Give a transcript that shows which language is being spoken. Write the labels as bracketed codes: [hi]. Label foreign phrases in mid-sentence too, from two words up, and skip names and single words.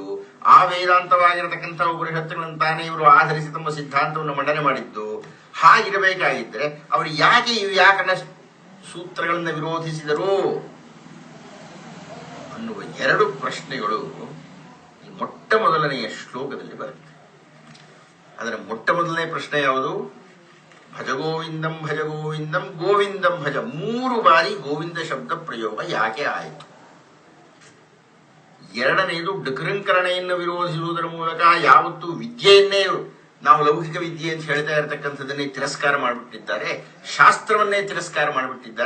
[kn] ಆ ವೇದಾಂತವಾಗಿರತಕ್ಕಂಥ ಉಪನಿಷತ್ತುಗಳನ್ನು ತಾನೇ ಇವರು ಆಧರಿಸಿ ತಮ್ಮ ಸಿದ್ಧಾಂತವನ್ನು ಮಂಡನೆ ಮಾಡಿದ್ದು. ಹಾಗಿರಬೇಕಾಗಿದ್ರೆ ಅವರು ಯಾಕೆ ಈ ವ್ಯಾಕರಣ ಸೂತ್ರಗಳನ್ನು ವಿರೋಧಿಸಿದರು ಅನ್ನುವ 2 ಪ್ರಶ್ನೆಗಳು ಈ ಮೊಟ್ಟ ಮೊದಲನೆಯ ಶ್ಲೋಕದಲ್ಲಿ ಬರುತ್ತೆ. ಅದರ ಮೊಟ್ಟ ಮೊದಲನೇ ಪ್ರಶ್ನೆ ಯಾವುದು? [sa] ಭಜ ಗೋವಿಂದಂ ಭಜ ಗೋವಿಂದಂ ಗೋವಿಂದಂ ಭಜ. [kn] 3 ಬಾರಿ ಗೋವಿಂದ ಶಬ್ದ ಪ್ರಯೋಗ ಯಾಕೆ ಆಯಿತು? ಎರಡನೆಯದು ಡಕೃಂಕರಣೆಯನ್ನು ವಿರೋಧಿಸುವುದರ ಮೂಲಕ ಯಾವತ್ತೂ ವಿದ್ಯೆಯನ್ನೇ ನಾವು ಲೌಕಿಕ ವಿದ್ಯೆ ಅಂತ ಹೇಳ್ತಾ ಇರತಕ್ಕಂಥದ್ದನ್ನೇ ತಿರಸ್ಕಾರ ಮಾಡಿಬಿಟ್ಟಿದ್ದಾರೆ, ಶಾಸ್ತ್ರವನ್ನೇ ತಿರಸ್ಕಾರ ಮಾಡಿಬಿಟ್ಟಿದ್ದಾರೆ.